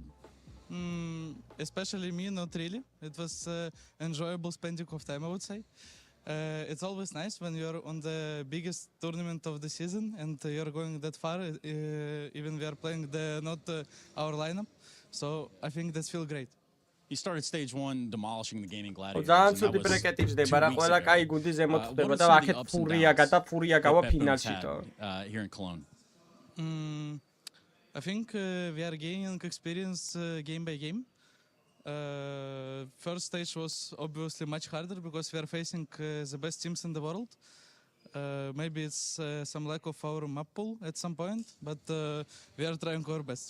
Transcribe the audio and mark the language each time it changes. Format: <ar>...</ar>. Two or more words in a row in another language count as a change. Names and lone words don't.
<en>Especially me, not really. It was enjoyable spending of time, I would say. It's always nice when you're on the biggest tournament of the season and you're going that far, even we are playing not our lineup. So I think that feels great. He started stage 1 demolishing the gaming gladiators.</en> <ka>ძალიან ცუდი ბრეკეტი ჯდება რა, ყველა კაი გუნდი ზემოთ ხდება და აქეთ ფურია გავა ფინალშიტო.</ka> <en>Here in Cologne. I think we are gaining experience game by game. First stage was obviously much harder because we are facing the best teams in the world. Maybe it's some lack of our map pool at some point, but we are trying our best.</en>